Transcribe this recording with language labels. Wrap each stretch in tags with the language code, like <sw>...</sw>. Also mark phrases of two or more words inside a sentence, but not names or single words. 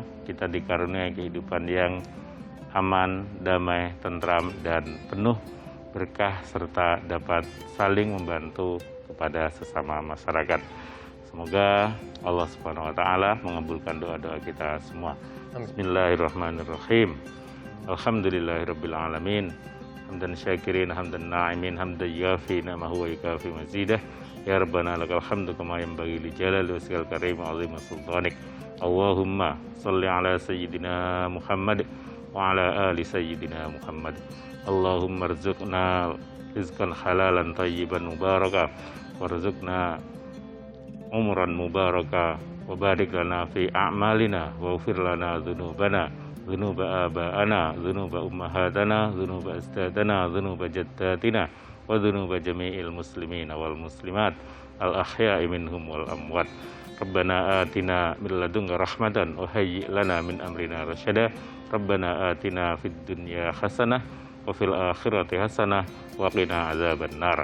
<id>Kita dikaruniai kehidupan yang aman, damai, tentram, dan penuh berkah, serta dapat saling membantu kepada sesama masyarakat. Semoga Allah</id> <ar>سبحانه وتعالى</ar> <id>mengabulkan doa-doa kita semua.</id> <ar>بسم الله الرحمن الرحيم. الحمد لله رب العالمين. حمدا شاكرين، حمدا ناعمين، حمدا يوافي نعمه ويكافئ مزيده. يا ربنا لك الحمد كما ينبغي لجلال وجهك الكريم وعظيم سلطانك. اللهم صل على سيدنا محمد وعلى آل سيدنا محمد. اللهم ارزقنا رزقا حلالا طيبا مباركا وارزقنا عمرا مباركا وبارك لنا في أعمالنا واغفر لنا ذنوبنا ذنوب آبائنا ذنوب أمهاتنا ذنوب أجدادنا ذنوب جداتنا وذنوب جميع المسلمين والمسلمات الأحياء منهم والأموات. ربنا آتنا من لدنك رحمة وهيئ لنا من أمرنا رشدا. ربنا آتنا في الدنيا حسنة وفي الآخرة حسنة وقنا عذاب النار.</ar>